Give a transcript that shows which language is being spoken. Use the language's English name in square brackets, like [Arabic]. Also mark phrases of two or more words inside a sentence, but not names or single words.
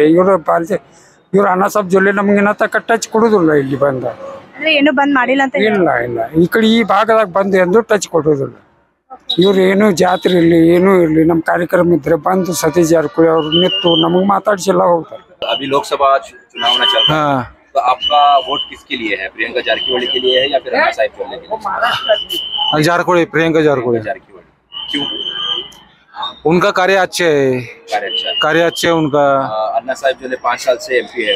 [Kannada] ಇವ್ರು ಅಣ್ಣಾ ಸಾಹೇಬ್ ಜೊಲ್ಲೆ ನಮ್ಗೆ ತಕ್ಕ ಟಚ್ ಕೊಡುದಿಲ್ಲ. ಇಲ್ಲಿ ಬಂದ ಏನು ಬಂದ್ ಮಾಡಿಲ್ಲ ಅಂತ? ಇಲ್ಲ ಈ ಕಡೆ ಈ ಭಾಗದಾಗ ಬಂದು ಎಂದು ಟಚ್ ಕೊಡುದಿಲ್ಲ. ಇವ್ರು ಏನು ಜಾತ್ರೆ ಇರ್ಲಿ ಏನೂ ಇರ್ಲಿ, ನಮ್ಮ ಕಾರ್ಯಕ್ರಮ ಇದ್ರೆ ಬಂದು ಸತೀಶ್ ಜಾರಕಿಹೊಳಿ ಅವ್ರು ನಿಂತು ನಮಗೆ ಮಾತಾಡ್ಸಿಲ್ಲ ಹೋಗ್ತಾರೆ. [Hindi] अभी लोकसभा चुनाव चल रहा है, तो आपका वोट किसके लिए है? प्रियंका जारकिहोली के लिए है या फिर अन्ना साहब जोल्ले के लिए? जारकिहोली, प्रियंका जारकिहोली। क्यों? उनका कार्य अच्छे है, कार्य अच्छे है उनका। अन्ना साहब जोल्ले 5 साल से MP है,